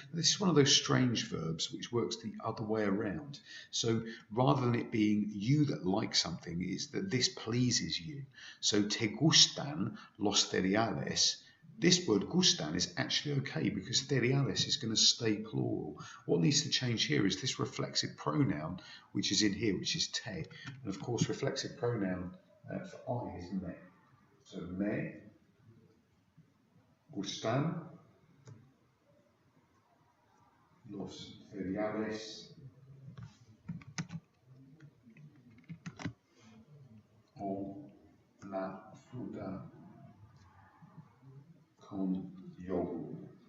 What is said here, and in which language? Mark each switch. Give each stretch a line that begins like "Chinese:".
English: This is one of those strange verbs which works the other way around. So rather than it being you that like something, it's that this pleases you.
Spanish: So ¿Te gustan los cereales?
English: This word gustan is actually okay because cereales is going to stay plural. What needs to change here is this reflexive pronoun, which is in here, which is te. And of course, reflexive pronoun for I is me.
Spanish: So me gustan los cereales o la fruta con yogur.